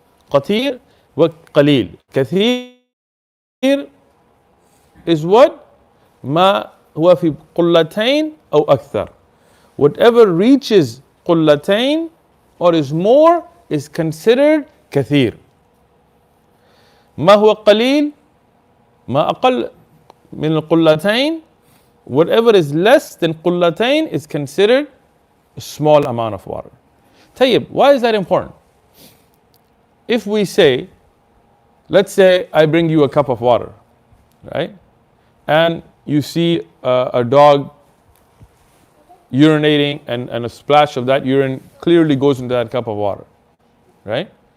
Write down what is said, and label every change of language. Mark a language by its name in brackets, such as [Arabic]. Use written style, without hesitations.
[English] Kathir wa qaleel. Kathir is what? [Arabic] ما هو في قلتين أو أكثر. [English] Whatever reaches قلتين or is more is considered كثير. [Arabic] ما هو قليل ما أقل من القلتين. [English] Whatever is less than قلتين is considered a small amount of water. Tayyib, why is that important? If we say, let's say I bring you a cup of water, right? And you see a dog urinating and a splash of that urine clearly goes into that cup of water, right?